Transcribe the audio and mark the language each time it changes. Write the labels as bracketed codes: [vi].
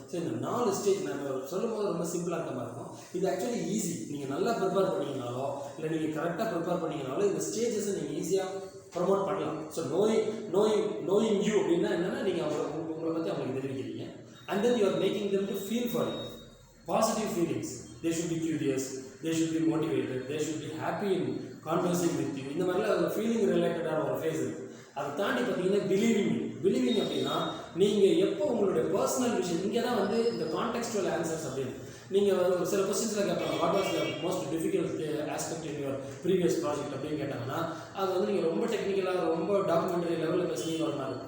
[ta] So இந்த 4 stage நாங்கள் சொல்லும் போது ரொம்ப சிம்பிளாக இருக்க மாதிரி இருக்கும். இது ஆக்சுவலி ஈஸி. நீங்கள் நல்லா ப்ரிப்பேர் பண்ணிங்கனாலோ இல்லை நீங்கள் கரெக்டாக ப்ரிப்பேர் பண்ணிங்கனாலோ இந்த ஸ்டேஜஸை நீங்கள் ஈஸியாக ப்ரொமோட் பண்ணலாம். ஸோ நோயிங் யூ அப்படின்னா என்னென்னா நீங்கள் உங்களை பற்றி அவங்களுக்கு தெரிவிக்கிறீங்க. [en] And then you are making them to feel for it. Positive feelings. They should be curious, they should be motivated, they should be happy in conversing with you. [ta] இந்த மாதிரிலாம் ஒரு feeling ரிலேட்டடான ஒரு ஃபேஸ் இருக்குது. அதை தாண்டி பார்த்தீங்கன்னா பிலீவிங் அப்படின்னா நீங்கள் எப்போ உங்களுடைய பர்சனல் விஷயம், இங்கே தான் வந்து இந்த கான்டெக்ஸ்டுவல் ஆன்சர்ஸ் அப்படின்னு நீங்கள் ஒரு சில கொஸ்டின்ஸில் கேட்பாங்க, [en] what was the most difficult aspect in your previous project [ta] அப்படின்னு கேட்டாங்கன்னா அது வந்து நீங்கள் ரொம்ப டெக்னிக்கலாக ரொம்ப டாக்குமெண்ட்ரி லெவலில் பேசுனீங்க ஒரு மாதிரி.